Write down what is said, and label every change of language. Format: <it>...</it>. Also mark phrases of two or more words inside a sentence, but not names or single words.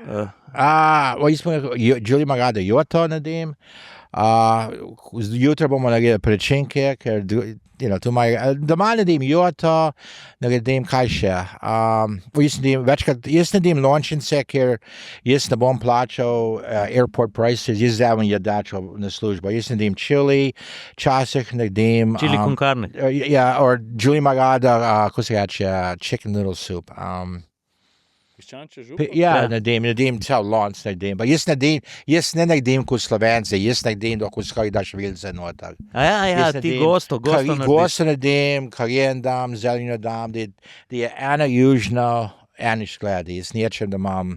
<sl>Julie ima rada joto naredim. Jutro bomo naredili prečinke, ker doma naredim joto, naredim kaj še. Jaz naredim lončnice, ker jaz ne bom plačal</sl> <en>airport prices,</en> <sl>jaz zdaj jedačo na službo. Jaz naredim chili, časih naredim...</sl> <es>Chili con carne.</es> <sl>Ja, or Julie ima rada, ko se reče,</sl> <en>chicken noodle soup.</en> <sl>Piščančje župa? Ja, naredim cel lonc naredim. Pa jaz ne naredim kot Slovenci, jaz naredim, da skoraj daš vilce noter. Ja, ti gosto narediš. Gosto naredim, karijen dam, zelenino dam, da je ena južna, ena škledi. Jaz nečem, da imam...</sl>